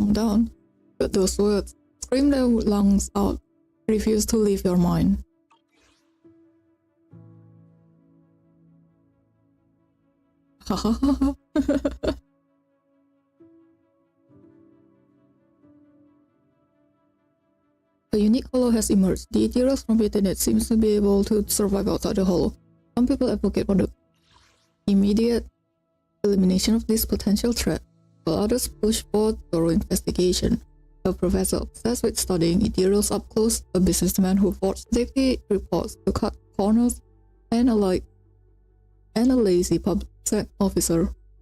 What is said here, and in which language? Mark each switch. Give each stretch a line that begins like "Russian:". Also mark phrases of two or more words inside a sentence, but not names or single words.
English: calmed down, but those words, scream their lungs out, refuse to leave your mind. Ha ha ha ha. A unique hollow has emerged. The Ethereals from within it seems to be able to survive outside the hollow. Some people advocate for the immediate elimination of this potential threat, while others push for thorough investigation. A professor obsessed with studying Ethereals up close, a businessman who forged safety reports to cut corners, and a lazy PubSec officer.